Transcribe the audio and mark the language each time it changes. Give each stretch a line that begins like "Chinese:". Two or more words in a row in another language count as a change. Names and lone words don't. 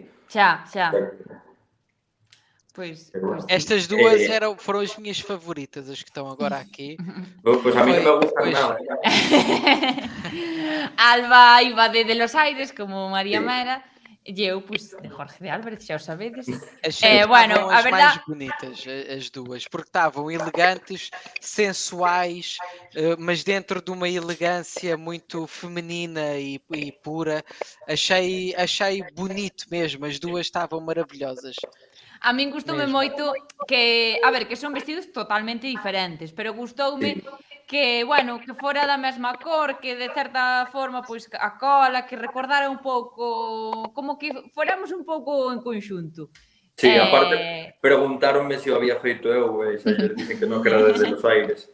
Galician: Xa. Pois
Portuguese: estas duas foron as minhas favoritas, as que estão agora aqui.
Galician: Pois a mí non me gustan nada. Alba iba de Los Aires, como María Mera, e eu, pois, de Jorge de Álvarez, xa o sabedes. Bueno, a verdade...
Portuguese: mais bonitas, as duas, porque estavam elegantes, sensuais, mas dentro de uma elegância muito feminina e pura. Achei bonito mesmo, as duas estavam maravilhosas.
Galician: A min gustoume moito que, a ver, que son vestidos totalmente diferentes, pero gustoume que, bueno, que fora da mesma cor, que de certa forma, pois, a cola, que recordara un pouco, como que fóramos un pouco en conxunto. Sí, aparte, preguntaronme se o había feito eu, e xa dicen que non, que era desde Los Aires.